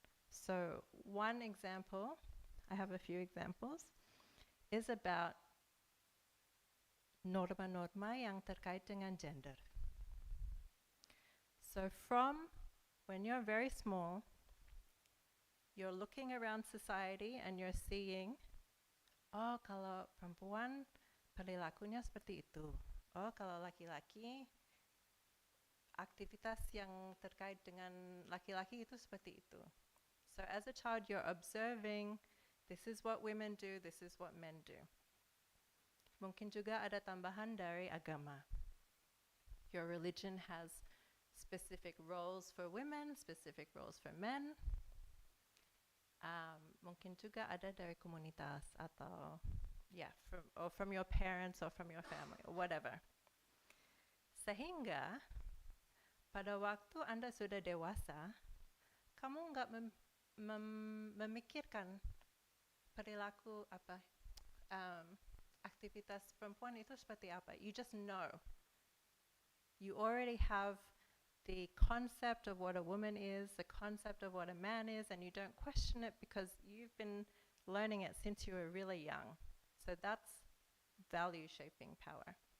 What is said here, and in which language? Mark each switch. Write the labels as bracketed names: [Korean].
[English] So one example, I have a few examples, is about [Indonesian] norma-norma yang terkait dengan gender. [English] So from when you're very small, you're looking around society and you're seeing, [Indonesian] oh kalau perempuan perilakunya seperti itu. Oh kalau laki-laki aktivitas yang terkait dengan laki-laki itu seperti itu. [English] So as a child you're observing, this is what women do, this is what men do. [Indonesian] Mungkin juga ada tambahan dari agama. [English] Your religion has specific roles for women, specific roles for men. [Indonesian] Mungkin juga ada dari komunitas atau [English] from your parents or from your family or whatever. [Indonesian] Sehingga pada waktu Anda sudah dewasa, kamu nggak memikirkan perilaku aktivitas perempuan itu seperti apa. [English] You just know. You already have the concept of what a woman is, the concept of what a man is, and you don't question it because you've been learning it since you were really young. So that's value shaping power.